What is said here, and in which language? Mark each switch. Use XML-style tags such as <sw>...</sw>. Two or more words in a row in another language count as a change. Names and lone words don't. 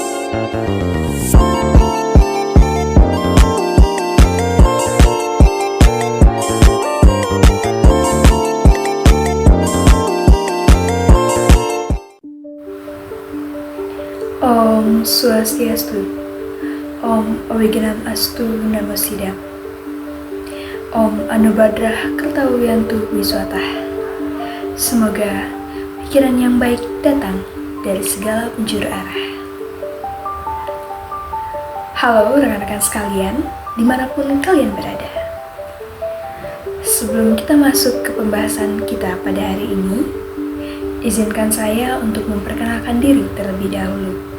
<sa>Om Swastiastu, Om Awiganam Astu Namo Sidam, Om Anubadrah Kertawiyantu Wiswatah.</sa> <id>Semoga pikiran yang baik datang dari segala penjuru arah. Halo rekan-rekan sekalian, dimanapun kalian berada. Sebelum kita masuk ke pembahasan kita pada hari ini, izinkan saya untuk memperkenalkan diri terlebih dahulu.</id>